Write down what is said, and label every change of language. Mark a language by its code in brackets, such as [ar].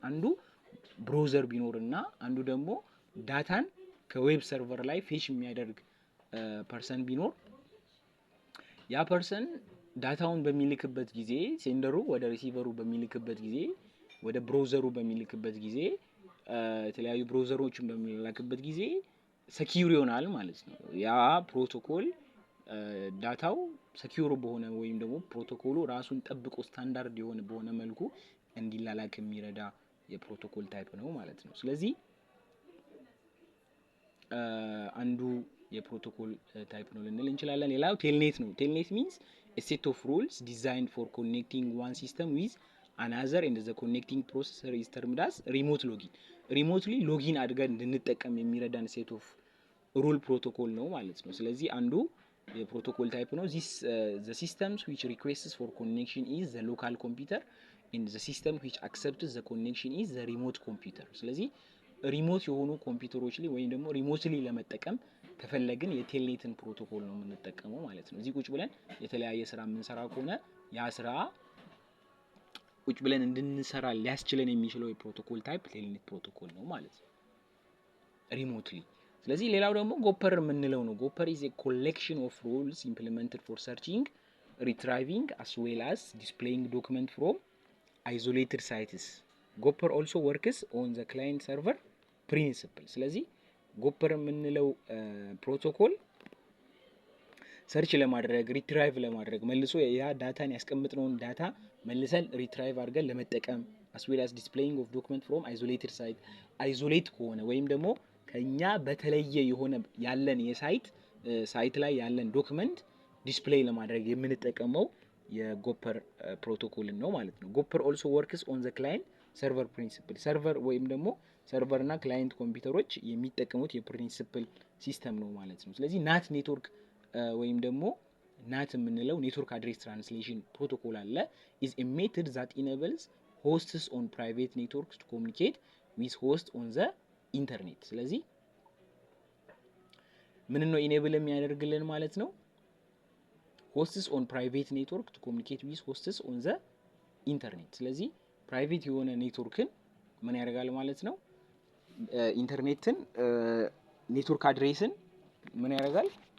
[am] አንዱ ብሮዘር ቢኖርና አንዱ ደግሞ ዳታን ከዌብ ሰርቨር ላይ ፌች የሚያደርግ ፐርሰን ቢኖር ያ ፐርሰን ዳታውን በሚልክበት ጊዜ ሴንደሩ ወደ ሪሲቨሩ በሚልክበት ጊዜ ወደ ብሮዘሩ በሚልክበት ጊዜ የተለያዩ ብሮዘሮችን በሚላክበት ጊዜ ሰኪዩር ይሆናል ማለት ነው። ያ ፕሮቶኮል ዳታው ሰኪዩር በሆነ ወይም ደግሞ ፕሮቶኮሉ ራሱን ጠብቆ ስታንዳርድ የሆነ በሆነ መልኩ እንዲላላክ የሚረዳ የፕሮቶኮል ታይፕ ነው ማለት ነው። ስለዚህ አንዱ የፕሮቶኮል ታይፕ ነው ልንል እንችላለን። ሌላው ቴልኔት ነው። ቴልኔት ሚንስ [en] a set of rules designed for connecting one system with another and the connecting processor is termed as remote login. [am] ሪሞትሊ ሎጊን አድርገን እንድንጠቀም የሚረዳን ሴት ኦፍ ሩል ፕሮቶኮል ነው ማለት ነው። ስለዚህ አንዱ የፕሮቶኮል ታይፕ ነው። [en] this the systems which requests for connection is the local computer and the system which accepts the connection is the remote computer. [am] ስለዚህ ሪሞት የሆኑ ኮምፒውተሮች ላይ ወይም ደግሞ ሪሞትሊ ለመጠቀም ከፈለግን የቴልኔትን ፕሮቶኮል ነው የምንጠቀመው ማለት ነው። እዚህ ቁጭ ብለን የተለያየ ስራ የምንሰራ ከሆነ ያ ስራ ቁጭ ብለን እንድንሰራ ሊያስችለን የሚችለው የፕሮቶኮል ታይፕ ቴልኔት ፕሮቶኮል ነው ማለት ነው ሪሞትሊ። ስለዚህ ሌላው ደግሞ ጎፐር የምንለው ነው። ጎፐር [en] is a collection of rules implemented for searching, retrieving as well as displaying document from isolated sites. ጎፐር also works on the client server principle. [am] ስለዚህ ጎፐር የምንለው ፕሮቶኮል ሰርች ለማድረግ ሪትራይቭ ለማድረግ መልሶ ያ ዳታን ያስቀምጥነውን ዳታ መልሰን ሪትራይቭ አድርገን ለመጠቀም [en] as well as displaying of document from isolated site [am] አይዞሌት ከሆነ ወይም ደግሞ ከኛ በተለየ የሆነ ያለን ሳይት ላይ ያለን ዶክመንት ዲስፕሌይ ለማድረግ የምንጠቀመው የጎፐር ፕሮቶኮልን ነው ማለት ነው። ጎፐር [en] also works on the client server principle. [am] ሰርቨር ወይም ደግሞ ሰርቨር እና ክላይንት ኮምፒውተሮች የሚጠቀሙት የፕሪንሲፕል ሲስተም ነው ማለት ነው። ስለዚህ ናት ኔትወርክ ወይም ደግሞ ናት የምንለው ኔትወርክ አድሬስ ትራንስሌሽን ፕሮቶኮል አለ [en] is a method that enables hosts on private networks to communicate with hosts on the internet. [am] ስለዚህ ምን ነው ኢኔብል የሚያደርግልን ማለት ነው? [en] hosts on private network to communicate with hosts on the internet. [am] ስለዚህ ፕራይቬት የሆነ ኔትወርክን ምን ያደርጋል ማለት ነው? ኢንተርኔትን ኔትወርክ አድሬስን ምን ያደርጋል?